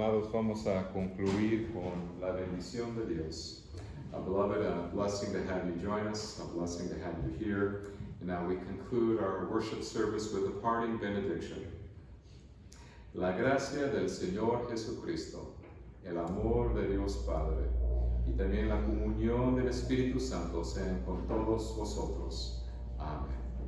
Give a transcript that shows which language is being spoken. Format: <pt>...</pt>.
<es>vamos a concluir con la bendición de Dios.</es> <en>Beloved, a blessing to have you join us, a blessing to have you here. And now we conclude our worship service with a parting benediction.</en> <es>La gracia del Señor Jesucristo, el amor de Dios Padre, y también la comunión del Espíritu Santo sean con todos vosotros. Amén.</es>